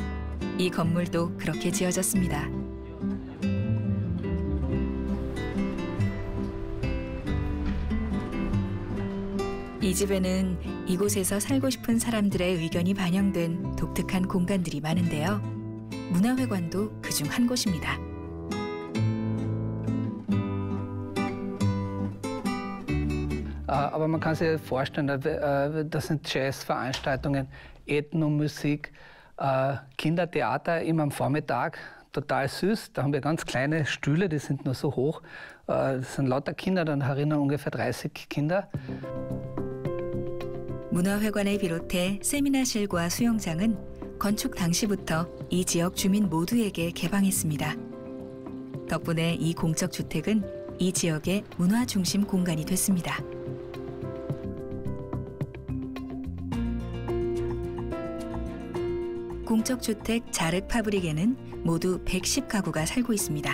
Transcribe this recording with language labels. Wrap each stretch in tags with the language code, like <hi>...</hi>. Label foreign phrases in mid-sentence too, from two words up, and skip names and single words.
<ko>이 건물도 그렇게 지어졌습니다. 이 집에는 이곳에서 살고 싶은 사람들의 의견이 반영된 독특한 공간들이 많은데요. 문화회관도 그중 한 곳입니다.</ko> <de>Aber man kann sich vorstellen, das sind Jazzveranstaltungen, Ethnomusik, Kindertheater immer am Vormittag, total süß. Da haben wir ganz kleine Stühle, die sind nur so hoch. Das sind lauter Kinder, dann herinnen ungefähr 30 Kinder.</de> <ko>문화회관을 비롯해 세미나실과 수영장은 건축 당시부터 이 지역 주민 모두에게 개방했습니다. 덕분에 이 공적 주택은 이 지역의 문화 중심 공간이 됐습니다. 공적주택 자륵 파브릭에는 모두 110가구가 살고 있습니다.</ko>